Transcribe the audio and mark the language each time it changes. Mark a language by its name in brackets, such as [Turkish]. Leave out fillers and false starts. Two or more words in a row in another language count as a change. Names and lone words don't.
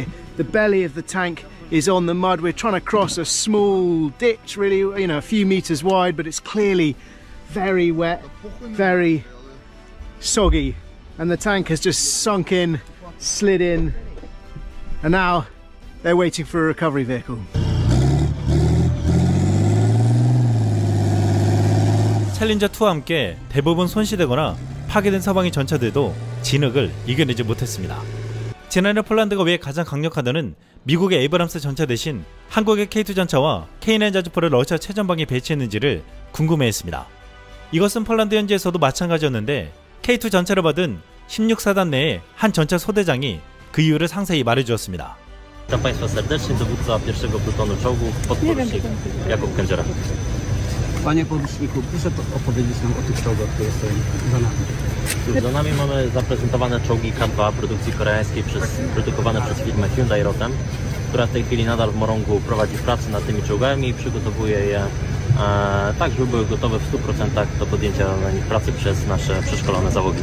[English] The belly of the tank is on the mud. We're trying to cross a small ditch, really, you know, a few meters wide, but it's clearly very wet, very soggy, and the tank has just sunk in, slid in, and now they're waiting for a recovery vehicle. [Korean] 챌린저2와 함께 대부분 손실되거나 파괴된 서방의 전차들도 진흙을 이겨내지 못했습니다. 지난해 폴란드가 왜 가장 강력하다는 미국의 에이브람스 전차 대신 한국의 K2 전차와 K9 자주포를 러시아 최전방에 배치했는지를 궁금해했습니다. 이것은 폴란드 현지에서도 마찬가지였는데, K2 전차를 받은 16사단 내의 한 전차 소대장이 그 이유를 상세히 말해주었습니다. [Polish] Witam Państwa serdecznie, dowódca pierwszego plutonu czołgów, podporucznik Jakub Kędziora. Panie poruczniku, proszę opowiedzieć nam o tych czołgach, które stoją za nami. Za nami mamy zaprezentowane czołgi K2 produkcji koreańskiej, produkowane przez firmę Hyundai Rotem, która w tej chwili nadal w Morągu prowadzi pracę nad tymi czołgami i przygotowuje je tak, żeby były gotowe w 100% do podjęcia na nich pracy przez nasze przeszkolone załogi.